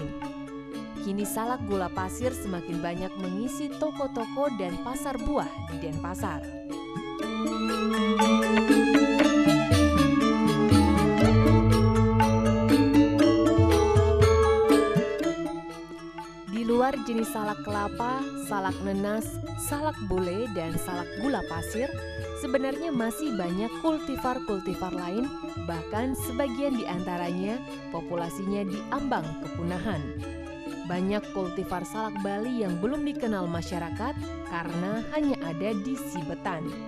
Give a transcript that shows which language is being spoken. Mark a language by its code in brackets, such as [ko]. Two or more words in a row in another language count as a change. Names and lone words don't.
[id] Kini salak gula pasir semakin banyak mengisi toko-toko dan pasar buah di Denpasar. Di luar jenis salak kelapa, salak nenas, salak bule, dan salak gula pasir, sebenarnya masih banyak kultivar-kultivar lain, bahkan sebagian di antaranya populasinya diambang kepunahan. Banyak kultivar salak Bali yang belum dikenal masyarakat karena hanya ada di Sibetan.